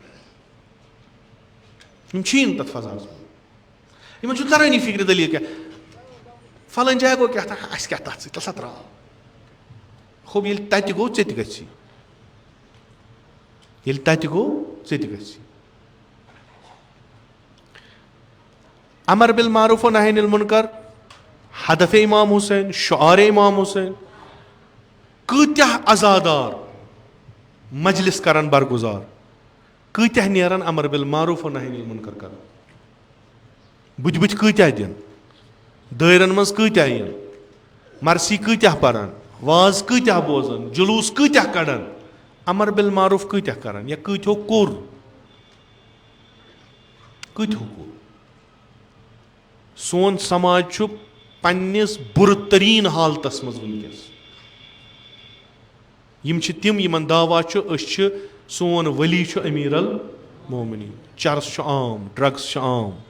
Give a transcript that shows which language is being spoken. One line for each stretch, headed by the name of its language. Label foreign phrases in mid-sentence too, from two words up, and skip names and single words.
Kashmiri: یِم چھِی نہٕ تتھ فضاہس منٛز یِمن چھُنہٕ ترٲنی فِکرِ دٔلیٖل کیٛاہ فلٲنۍ جایہِ گوٚو کیٛاہ تھا اَسہِ کیٛاہ تتھ سۭتۍ تَلسا تراو ہوٚب ییٚلہِ تتہِ گوٚو ژےٚ تہِ گژھی ییٚلہِ تتہِ گوٚو ژےٚ تہِ گژھی
Arabic: امر بالمعروف و نہی عن المنکر
Kashmiri: ہدف امام حسین شعار امام حسین کۭتیاہ عزادار مجلس کرن برگُزار کۭتیاہ نیرن
Arabic: امر بالمعروف و نہی عن المنکر
Kashmiri: کرن بُتھِ بُتھِ کۭتیاہ دِن دٲیرن منٛز کۭتیاہ یِن مرثی کۭتیاہ پرن واز کۭتیاہ بوزن جلوٗس کۭتیاہ کڑن
Arabic: امر بالمعروف
Kashmiri: کۭتیاہ کرن یا کۭتیو کوٚر سون سماج چھُ پننِس بُرٕ تریٖن حالتس منٛز ؤنکیٚس یِم چھِ تِم یِمن دعوا چھُ أسۍ چھِ سون ؤلی چھُ
Arabic: امیٖر المومنیٖن
Kashmiri: چرس چھُ عام ڈرگٕس چھُ عام